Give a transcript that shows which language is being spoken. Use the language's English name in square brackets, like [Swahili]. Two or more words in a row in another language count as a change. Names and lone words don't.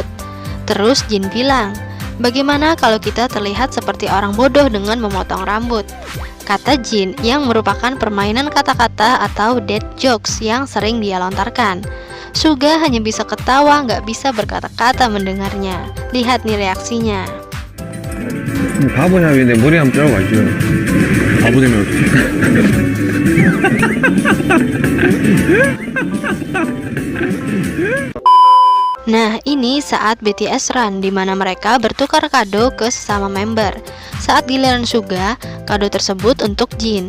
[Indonesian] Terus Jin bilang, bagaimana kalau kita terlihat seperti orang bodoh dengan memotong rambut? Kata Jin yang merupakan permainan kata-kata atau [English] dead jokes [Indonesian] yang sering dia lontarkan. Suga hanya bisa ketawa, nggak bisa berkata-kata mendengarnya. Lihat nih reaksinya. [Korean] 바보냐 왜 내 머리 한번 자르고 바보 되면 [Indonesian] Nah, ini saat BTS Run, di mana mereka bertukar kado ke sesama member. Saat giliran Suga, kado tersebut untuk Jin.